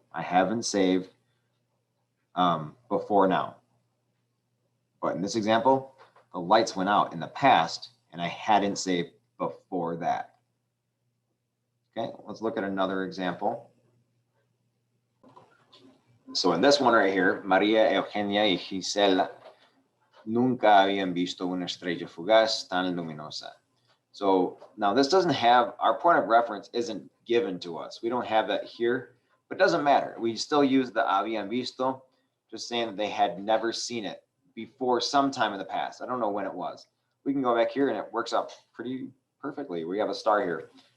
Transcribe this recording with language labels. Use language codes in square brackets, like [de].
[en] I haven't saved before now. But in this example, the lights went out in the past and I hadn't saved before that. Okay, let's look at another example. So in this one right here, [es] María, Eugenia y Gisela nunca habían visto una estrella fugaz tan luminosa. [en] So now this doesn't have, our point of reference isn't given to us. We don't have that here, but it doesn't matter. We still use the habían visto, just saying that they had never seen it before sometime in the past. I don't know when it was. We can go back here and it works out pretty perfectly. We have a star here.